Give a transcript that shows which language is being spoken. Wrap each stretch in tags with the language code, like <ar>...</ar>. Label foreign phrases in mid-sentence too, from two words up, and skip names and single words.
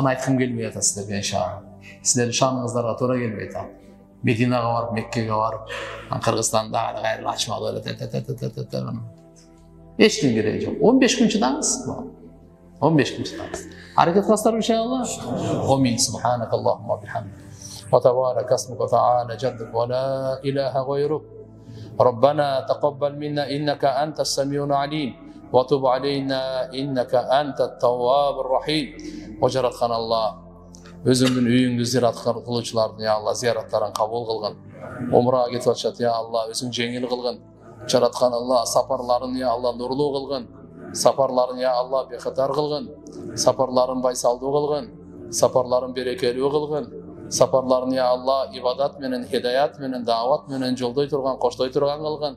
<ky>Аны айткым келбей атат сиздерге иншалла. Сиздердин шаныңыздарга туура келбейт ал. Мединага барып, Меккеге барып, Кыргызстанда кайра ачмак эле. Эчтең кереги жок. 15 күн чыдаңыз. 15 күн чыдаңыз. Аракет кыласыздарбы иншалла? Амин.</ky> <ar>سبحانك اللهم وبحمدك. وتبارك اسمك وتعالى جدك ولا إله غيرك. ربنا تقبل منا إنك أنت السميع العليم وتب علينا إنك أنت التواب الرحيم وجرتخان الله</ar> <ky>өзүңдүн үйүңдү зиярат кылуучулардын я Алла зияраттарын кабыл кылгын. Умрага кетип атышат я Алла, өзүң жеңил кылгын. Жараткан Алла сапарларын я Алла нурлуу кылгын. Сапарларын я Алла бехатар кылгын. Сапарларын байсалдуу кылгын. Сапарларын берекелүү кылгын. Сапарларын я Алла ибадат менен, хидаят менен, дават менен жолдой турган, коштой турган кылгын.</ky>